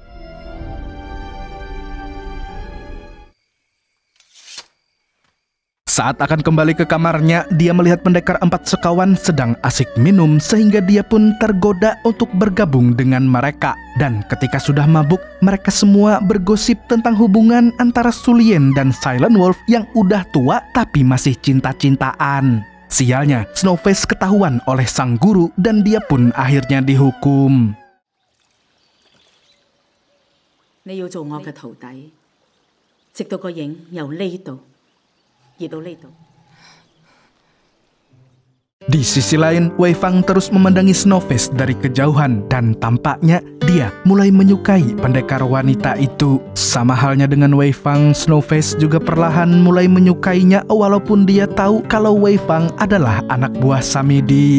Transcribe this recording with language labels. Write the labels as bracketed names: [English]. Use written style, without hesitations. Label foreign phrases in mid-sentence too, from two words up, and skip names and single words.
[Indonesian] Saat akan kembali ke kamarnya, dia melihat pendekar 4 sekawan sedang asik minum sehingga dia pun tergoda untuk bergabung dengan mereka. Dan ketika sudah mabuk, mereka semua bergosip tentang hubungan antara Su Lian dan Silent Wolf yang udah tua tapi masih cinta-cintaan. Sialnya, Snowface ketahuan oleh sang guru dan dia pun akhirnya dihukum. [Cantonese] 你要做我嘅徒弟，直到個影由呢度。 [Indonesian] Di sisi lain, Wei Fang terus memandangi Snowface dari kejauhan dan tampaknya dia mulai menyukai pendekar wanita itu. Sama halnya dengan Wei Fang, Snowface juga perlahan mulai menyukainya walaupun dia tahu kalau Wei Fang adalah anak buah Samidi.